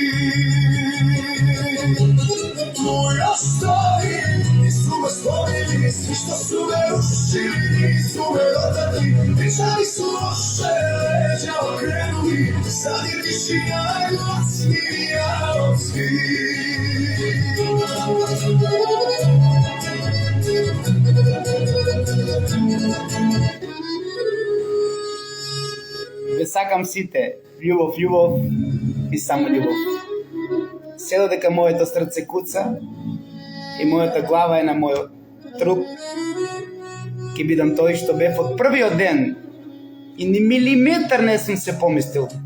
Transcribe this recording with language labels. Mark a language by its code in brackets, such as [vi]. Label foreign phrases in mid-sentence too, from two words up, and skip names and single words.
[sr] Tu još stojim, nisu me slomili, svi što su me rušili, nisu me dotakli. Pričali su loše, leđa okrenuli, sad je tišina glasnija od svih. [mk] Ве сакам сите, љубов, љубов и само љубов. Се додека моето срце куца и мојата глава е на мојот труп, ќе бидам тој што бев од првиот ден и ни милиметар не сум се поместил.